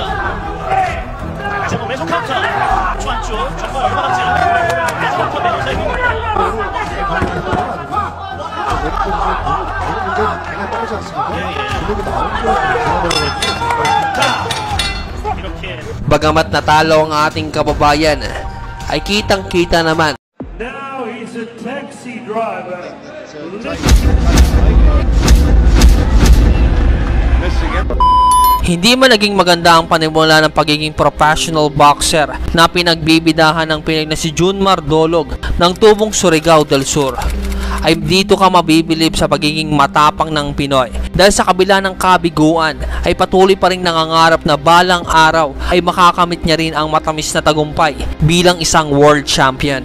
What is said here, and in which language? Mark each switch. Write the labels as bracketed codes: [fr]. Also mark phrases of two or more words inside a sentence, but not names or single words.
[ko] 다시 한번 왼손 카운터 좌안쪽 정말 얼마 남지 않은 마지막 메두사의 공입니다. 굉장히 빠르지 않습니까? 예. 근육이 나오는 걸 자, 이렇게 [tl] Bagamat natalo ang ating kababayan, ay kitang-kita naman [en] Now he's a taxi driver. [tl] hindi man naging maganda ang panimula ng pagiging professional boxer na pinagbibidahan ng Pinoy na si Junmar Dolog ng tubong Surigao del Sur, ay dito ka mabibilib sa pagiging matapang ng Pinoy dahil sa kabila ng kabiguan ay patuloy pa rin nangangarap na balang araw ay makakamit niya rin ang matamis na tagumpay bilang isang world champion.